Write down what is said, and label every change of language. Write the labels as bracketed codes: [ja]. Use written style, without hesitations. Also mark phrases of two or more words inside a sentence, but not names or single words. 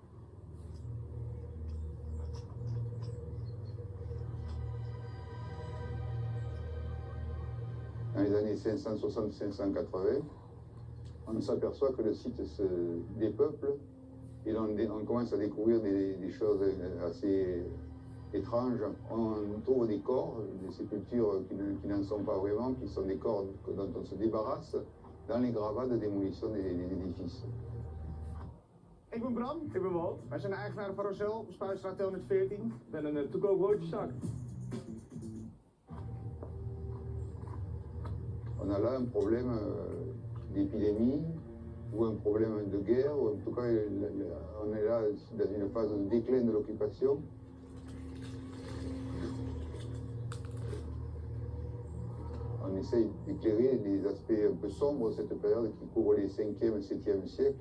[fr] Dans les années 560-580, on s'aperçoit que le site se dépeuple et on commence à découvrir des choses assez étranges. On trouve des corps, des sépultures qui n'en sont pas vraiment, qui sont des corps dont on se débarrasse dans les gravats de démolition des édifices. [nl] Ik ben Bram. Ik ben Walt. Wij zijn de eigenaren van Rosel, Spuistraat 214. Ik ben een to-go broodjeszak. [fr] On a là un problème d'épidémie ou un problème de guerre, ou en tout cas on est là dans une phase de déclin de l'occupation. On essaye d'éclairer les aspects un peu sombres de cette période qui couvre les 5e et 7e siècles.